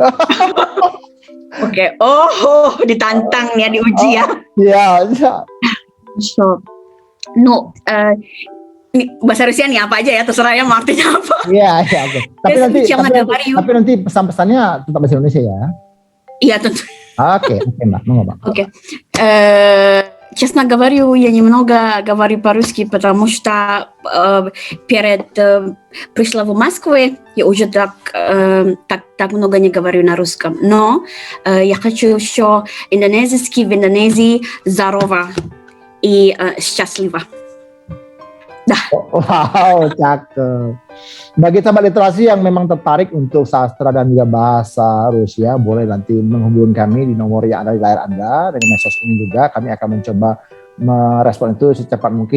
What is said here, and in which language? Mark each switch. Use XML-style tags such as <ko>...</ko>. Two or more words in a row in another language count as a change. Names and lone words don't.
<id>Oke, ditantang ya, diuji ya. Iya. So, bahasa Rusia nih apa aja ya, terserah ya, artinya apa. Iya. Okay. Tapi nanti pesan-pesannya tetap bahasa Indonesia ya. Iya tentu. Oke, Mbak, mau Mbak. Oke.</id> <ru>Честно говорю, я немного говорю по-русски, потому что перед пришла в Москву, я уже так много не говорю на русском. Но я хочу еще индонезийский, в Индонезии здорово и счастливо.</ru> <id>Dah. Wow, cakep. Bagi sahabat literasi yang memang tertarik untuk sastra dan juga bahasa Rusia, boleh nanti menghubungi kami di nomor yang ada di layar Anda. Dengan medsos ini juga kami akan mencoba merespon itu secepat mungkin.</id>